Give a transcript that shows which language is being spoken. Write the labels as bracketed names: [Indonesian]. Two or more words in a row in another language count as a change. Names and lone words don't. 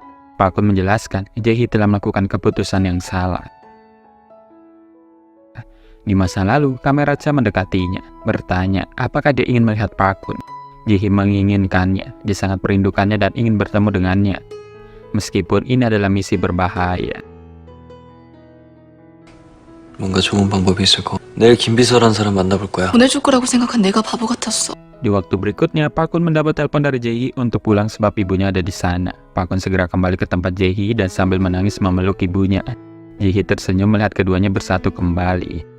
[Indonesian] Park-kun menjelaskan Jae-hee telah melakukan keputusan yang salah. Di masa lalu, kamera Cha mendekatinya, bertanya apakah dia ingin melihat Park-kun. Jae-hee menginginkannya, dia sangat merindukannya dan ingin bertemu dengannya. Meskipun ini adalah misi berbahaya. [Korean] 뭔가 좋은 방법이 있을 거. 내일 김비서란 사람 만나볼 거야. 보내줄 거라고 생각한 내가 바보 같았어. [Indonesian] Di waktu berikutnya, Park-kun mendapat telepon dari Jae-hee untuk pulang sebab ibunya ada di sana. Park-kun segera kembali ke tempat Jae-hee dan sambil menangis memeluk ibunya. Jae-hee tersenyum melihat keduanya bersatu kembali.